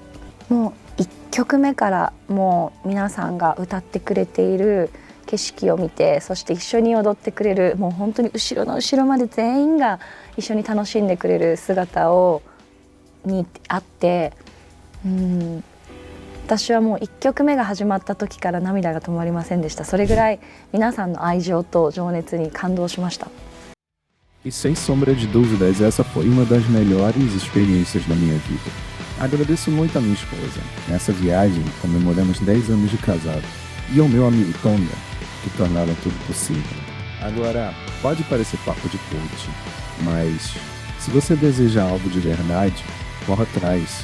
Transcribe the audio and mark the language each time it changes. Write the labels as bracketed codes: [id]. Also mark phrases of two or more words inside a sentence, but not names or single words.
[ja] もう1曲目からもう皆さんが歌ってくれている景色を見て、そして一緒に踊ってくれる、もう本当に後ろの後ろまで全員が一緒に楽しんでくれる姿にあって、私はもう1曲目が始まった時から涙が止まりませんでした。それぐらい皆さんの愛情と情熱に感動しました。 [pt] E sem sombra de dúvidas, essa foi uma das melhores experiências da minha vida. Agradeço muito a minha esposa. Nessa viagem, comemoramos 10 anos de casado. E ao meu amigo Tonga, que tornaram tudo possível. Agora, pode parecer papo de coach, mas se você deseja algo de verdade, corra atrás.